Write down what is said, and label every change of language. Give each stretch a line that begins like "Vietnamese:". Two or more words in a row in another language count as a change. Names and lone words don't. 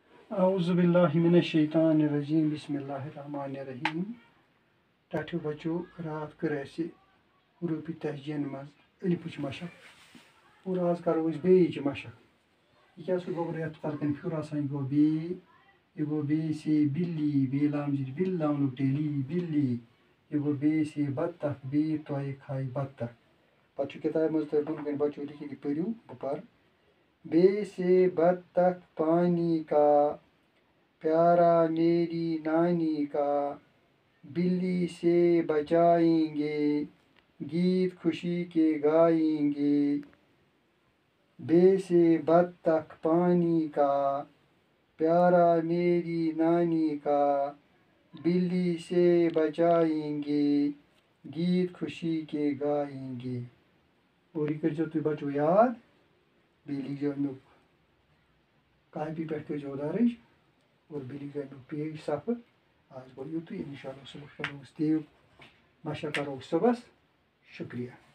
Arabic: اعوذ باللہ من الشیطان الرجیم بسم اللہ الرحمن الرحیم
Kashmiri: ٹاٹھیو بچو رات کر اَسہِ حروفِ تہجین مز الفٕچ مشق اور آز کرو أسۍ بیٚیِچ مشق یہ کیٛاہ سُہ گوٚو رٮ۪تھ تَلہٕ کَنۍ پھیُر آسان یہِ گوٚو بی یہِ گوٚو
Urdu: بے سے بِلی
Kashmiri: بے لام زِٹھ بِل لامنُک ٹیلی بِلی یہِ گوٚو
Urdu: بے سے بطخ
Kashmiri: بے تۄہہِ کھایہِ بطخ پتہٕ چھُ کِتابہِ منٛز تۄہہِ بۄنہٕ کَنۍ بچو لیکھِتھ یہِ پٔرِو بہٕ پَرٕ
Urdu: بے سے بطخ پانی کا پیارا میری نانی کا بلی سے بچائیں گے گیت خوشی کے گائیں
Kashmiri: گے
Urdu: بے سے بطخ پانی کا پیارا میری نانی کا بلی سے بچائیں گے گیت خوشی کے گائیں
Kashmiri: گے اور یہ کٔرۍزیو تُہۍ بچو یاد بیٚیہِ لیٖکھزیو امیُک کاپی پٮ۪ٹھ کٔرۍزیو درٕج اور بیٚیہِ لیٖکھزیو امیُک پیج صفہٕ آز گوٚو یُتُے
Arabic: اِنشاء اللہ
Kashmiri: صُبحس کرو أسۍ تیٚیُک مشق کرو أسۍ صُبحس شُکریہ